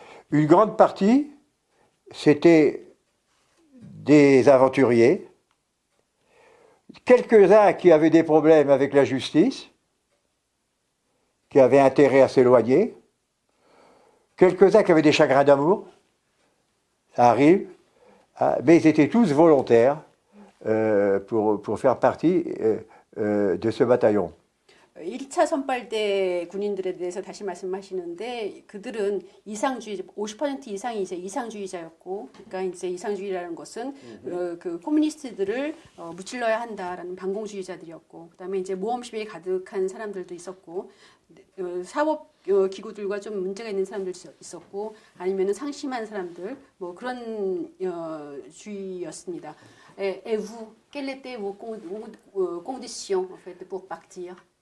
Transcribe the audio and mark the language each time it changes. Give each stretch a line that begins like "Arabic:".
French: Une grande partie, c'était des aventuriers, quelques-uns qui avaient des problèmes avec la justice, qui avaient intérêt à s'éloigner, quelques-uns qui avaient des chagrins d'amour, ça arrive, mais ils étaient tous volontaires pour faire partie de ce bataillon.
Korean: 1차 선발대 군인들에 대해서 다시 말씀하시는데 그들은 이상주의 50% 이상이 이제 이상주의자였고, 그러니까 이제 이상주의라는 것은 그 코뮤니스트들을 무찔러야 한다라는 반공주의자들이었고, 그다음에 이제 모험심이 가득한 사람들도 있었고, 사법 기구들과 좀 문제가 있는 사람들 있었고, 아니면은 상심한 사람들, 뭐 그런 주의였습니다.
French: Et vous, quelles étaient vos conditions en fait pour partir?